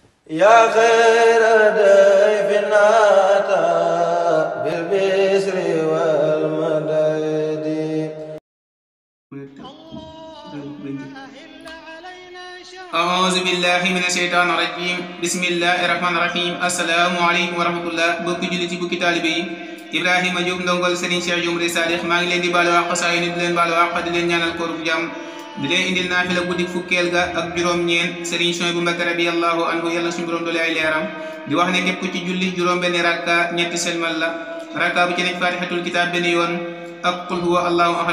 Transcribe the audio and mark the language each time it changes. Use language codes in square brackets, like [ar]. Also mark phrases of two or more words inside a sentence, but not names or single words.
[ar] يا خير ضيف أتى بالبشر والمدد. أعوذ بالله من الشيطان الرجيم بسم الله الرحمن الرحيم السلام عليكم ورحمة الله [wo] bokki jullit yi bokki taalibe yi Ibrahima Diop ndongol Serigne Cheikh Diop Sadikh maa ngi leen di baalu àq saa yu ne di leen baalu àq di leen ñaanal koorub jàmm di leen indil naafila guddi fukkeel ga ak juróom-ñeent Serigne Souhaïbou Mbacké [ar] رضي الله عنه [wo] yàlla suñu borom doole ay leeram di wax ne képp ku ci julli juróom-benn rakka ñetti selmal la rakka bu ci nekk [ar] فاتحة الكتاب [wo] benn yoon ak [ar] قل هو الله أحد